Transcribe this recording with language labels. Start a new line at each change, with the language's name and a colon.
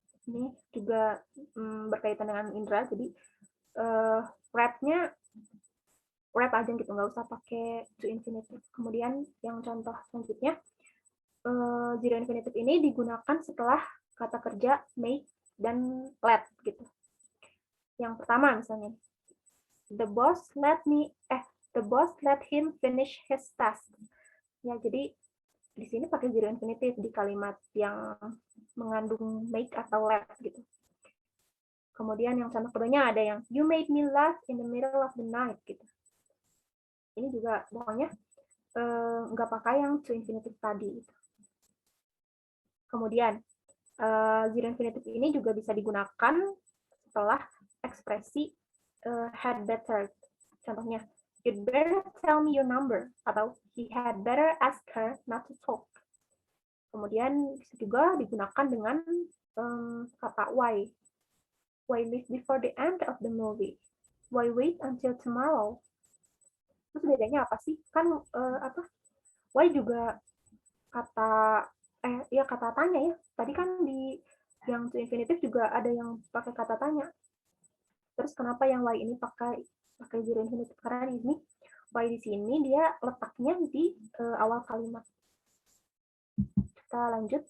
Indonesian: Ini juga berkaitan dengan indera, jadi wrap-nya wrap aja gitu, nggak usah pakai to infinitive. Kemudian yang contoh selanjutnya, zero infinitive ini digunakan setelah kata kerja make dan let gitu. Yang pertama misalnya,
English: the boss let him finish his task.
Indonesian: Ya, jadi di sini pakai zero infinitive di kalimat yang mengandung make atau let gitu. Kemudian yang contoh keduanya ada yang
English: you made me laugh in the middle of the night
Indonesian: gitu. Ini juga pokoknya nggak pakai yang to infinitive tadi. Kemudian zero infinitive ini juga bisa digunakan setelah ekspresi had better. Contohnya,
English: you'd better tell me your number,
Indonesian: atau
English: he had better ask her not to talk.
Indonesian: Kemudian bisa juga digunakan dengan kata why.
English: Why leave before the end of the movie? Why wait until tomorrow?
Indonesian: Terus bedanya apa sih? Kan why juga kata kata tanya ya. Tadi kan di yang to infinitive juga ada yang pakai kata tanya. Terus kenapa yang why ini pakai zero infinitive? Karena di sini why di sini dia letaknya di awal kalimat. Kita lanjut.